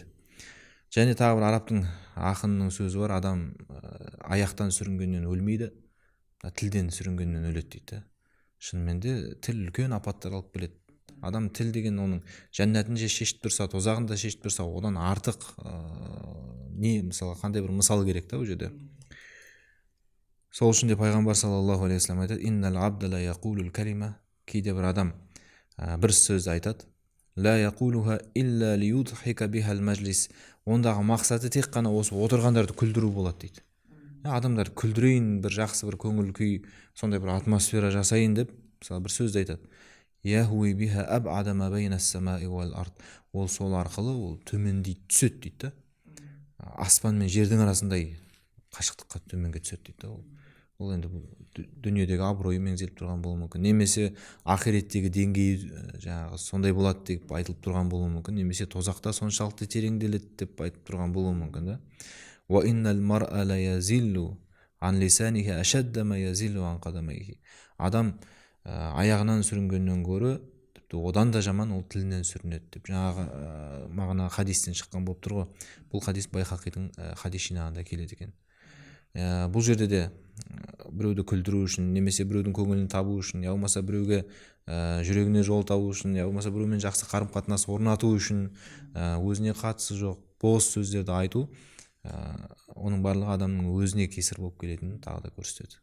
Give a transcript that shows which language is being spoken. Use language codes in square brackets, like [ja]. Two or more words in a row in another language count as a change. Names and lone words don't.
[kk] Және тағы бір арабтың ақынның сөзі бар: адам аяқтан сүрінгеннен өлмейді, тілден сүрінгеннен өледі дейді. Шынымен де тіл үлкен апаттар алып келеді. Адам тіл деген оның жәннатын же шешіп тұрса, тозағын да шешіп тұрса, одан артық не, мысалы, қандай бір мысал керек та ол жерде. Сол үшін де пайғамбар [ar] صلى الله عليه وسلم айтады: «إن العبد ليقول الكلمة». [kk] Кейде бір адам бір сөзді айтады: [ar] «لا يقولها إلا ليضحك بها المجلس». [kk] Ондағы мақсаты тек қана осы отырғандарды күлдіру болады дейді. Адамдар күлдірейін, бір жақсы бір көңіл күй, сондай бір атмосфера жасайын деп, мысалы, бір сөзді айтады: [ar] «يهوي بها أبعد ما بين السماء والأرض». [kk] Ол сол арқылы ол төмендей түседі дейді. Аспан мен жердің арасындай қашықтыққа төменге түседі дейді. Ол енді дүниедегі абыройы меңзеліп тұрған болуы мүмкін, немесе ақиреттегі деңгейі жаңағы сондай болады деп айтылып тұрған болуы мүмкін, немесе тозақта соншалықты тереңделеді деп айтып тұрған болуы мүмкін да. [ar] «وإن المرء ليزل عن لسانه أشد مما يزل عن قدميه». [kk] Адам аяғынан сүрінгеннен гөрі тіпті одан да жаман ол тілінен сүрінеді деп жаңағы мағына хадистен шыққан болып тұр ғой. Бұл хадис Байхақидің хадис жинағында келеді екен. бұл жерде де біреуді күлдіру үшін немесе біреудің көңілін табу үшін я болмаса біреуге жүрегіне жол табу үшін я болмаса біреумен жақсы қарым қатынас орнату үшін өзіне қатысы жоқ бос сөздерді айту оның барлығы адамның өзіне кесір болып келетінін тағы да көрсетеді.